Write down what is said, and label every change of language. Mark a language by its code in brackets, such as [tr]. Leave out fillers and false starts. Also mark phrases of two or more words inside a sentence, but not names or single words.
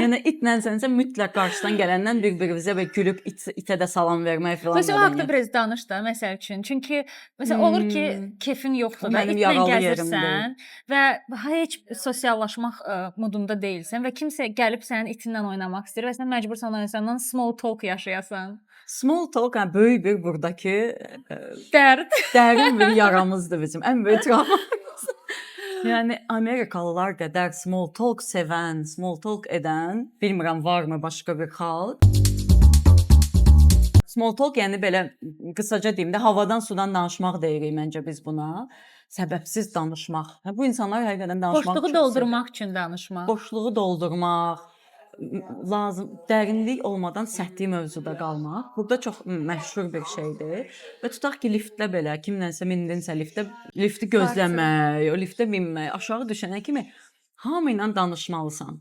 [az] Yəni itlənsənsə mütləq qarşıdan gələndən bir-birinizə belə gülüb itə də salam vermək filan. Məsələn, o haqqda biraz danış da, məsəl üçün. Çünki məsələn olur ki, kefin yoxdur da, itlə gəzirsən və heç sosiallaşmaq modunda deyilsən və kimsə gəlib sənin itinlə oynamaq istəyir və sən məcbursan o insandan [en] small talk [az] yaşayasan. [en] Small talk [az] böyük bir buradakı dərin bir yaramızdır bizim. Ən böyük travmamız. Yəni Amerikalılar qədər [en] small talk [az] sevən, [en] small talk [az] edən, bilmirəm varmı başqa bir xalq. [en] Small talk [az] yəni belə qısaca deyim də havadan sudan danışmaq deyirik məncə biz buna. Səbəbsiz danışmaq. Bu insanlar həqiqətən danışmaq boşluğu doldurmaq üçün danışmaq. Boşluğu doldurmaq. lazım dərinlik olmadan səthi mövzuda qalmaq. Burada çox məşhur bir şeydir. Və tutaq ki, liftdə belə kimlənsə mindinsə liftdə, lifti gözləmək, o liftə minmək, aşağı düşənə kimi hamı ilə danışmalısan.